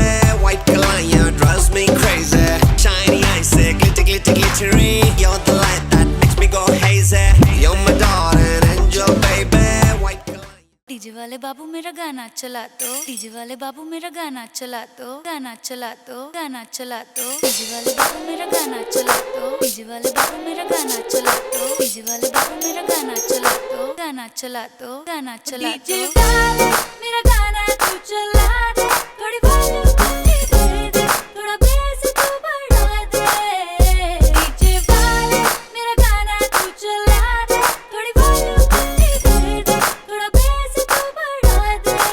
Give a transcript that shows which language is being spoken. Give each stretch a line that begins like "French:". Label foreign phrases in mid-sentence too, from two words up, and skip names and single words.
English: White Kalaya drives me crazy. Shiny eyes, glitter, glitter, glittery. You're the light that makes me go hazy. You're my darling angel, baby. White
Hindi: डीजे वाले बाबू मेरा गाना चला दो डीजे वाले बाबू मेरा गाना चला दो गाना चला दो गाना चला दो डीजे वाले बाबू मेरा गाना चला दो डीजे वाले बाबू मेरा गाना चला दो डीजे वाले बाबू मेरा गाना चला दो गाना चला दो गाना चला दो डीजे वाले मेरा गाना तू चला दे थोड़ी वॉल्यूम बढ़ा दे थोड़ा बेस तू बढ़ा दे डीजे वाले मेरा गाना तू चला दे थोड़ी वॉल्यूम बढ़ा दे थोड़ा बेस तू बढ़ा दे